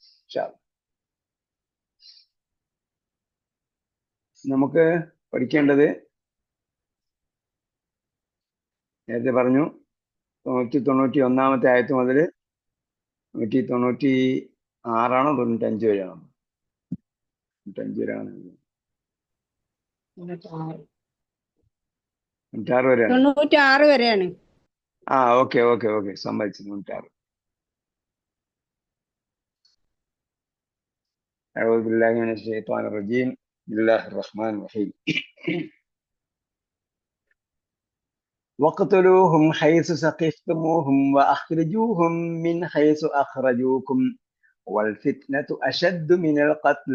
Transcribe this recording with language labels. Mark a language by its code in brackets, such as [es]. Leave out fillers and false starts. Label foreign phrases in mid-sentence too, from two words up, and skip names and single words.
[ml] നമുക്ക് പഠിക്കേണ്ടത് നേരത്തെ പറഞ്ഞു 191 ആയത്ത് മുതൽ 196 95 വരെയാണോ? 95 വരെയാണ്. 96 വരെയാണ്. ഓക്കെ സമ്മതിച്ചു. 96. [ar] أعوذ بالله من الشيطان الرجيم. بسم الله الرحمن الرحيم. وَاقْتُلُوهُمْ حَيْثُ ثَقِفْتُمُوهُمْ وَأَخْرِجُوهُمْ مِنْ حَيْثُ أَخْرَجُوكُمْ وَالْفِتْنَةُ أَشَدُّ مِنَ الْقَتْلِ